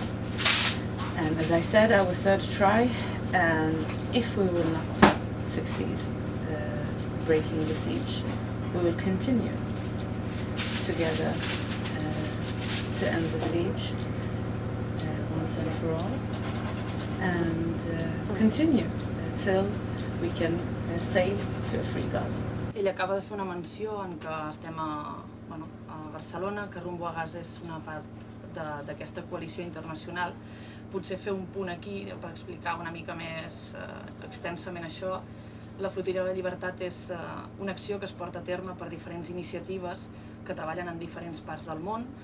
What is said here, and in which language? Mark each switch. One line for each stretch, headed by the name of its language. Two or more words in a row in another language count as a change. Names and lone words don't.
English: And as I said, our third try, and if we will not succeed breaking the siege, we will continue together to end the siege once and for all, and continue till we can sail to a free Gaza.
Catalan: Ella acaba de fer una menció en que estem a Barcelona, que rumbo a Gaza és una part d'aquesta coalició internacional. Potser fer un punt aquí per explicar una mica més extensament això. La Flotilla de la Llibertat és una acció que es porta a terme per diferents iniciatives que treballen en diferents parts del món.